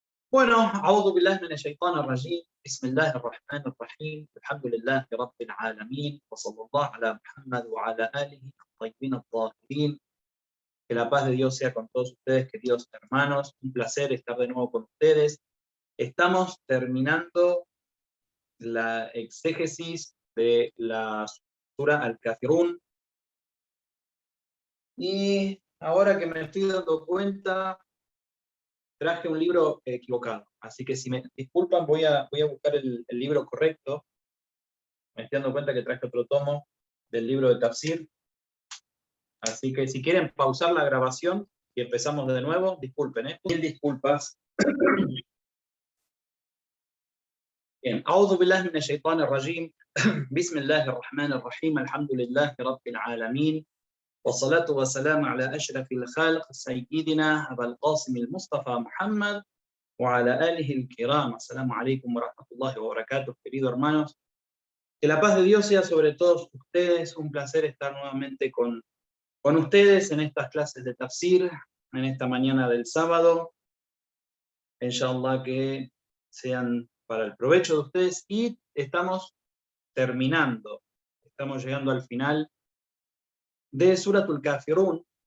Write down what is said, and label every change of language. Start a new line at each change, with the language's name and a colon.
Arabic: Bueno, أعوذ بالله من الشيطان الرجيم بسم الله الرحمن الرحيم الحمد لله رب العالمين وصلى الله على محمد وعلى آله الطيبين الطاهرين.
Spanish: Que la paz de Dios sea con todos ustedes, queridos hermanos. Un placer estar de nuevo con ustedes. Estamos terminando la exégesis de la sura Al-Kafirun. Y ahora que me estoy dando cuenta, traje un libro equivocado. Así que si me disculpan, voy a buscar el libro correcto. Me estoy dando cuenta que traje otro tomo del libro de Tafsir. Así que si quieren pausar la grabación y empezamos de nuevo, disculpen, Mil disculpas. Bien.
Arabic: أعوذ بالله من الشيطان الرجيم بسم الله الرحمن الرحيم الحمد لله رب العالمين والصلاة والسلام على أشرف الخلق سيدنا أبا القاسم المصطفى محمد وعلى آله الكرام. السلام عليكم ورحمة الله وبركاته,
Spanish: queridos hermanos. Que la paz de Dios sea sobre todos ustedes. Un placer estar nuevamente con ustedes en estas clases de tafsir, en esta mañana del sábado. Inshallah que sean para el provecho de ustedes. Y estamos terminando, estamos llegando al final de Suratul Kafirun.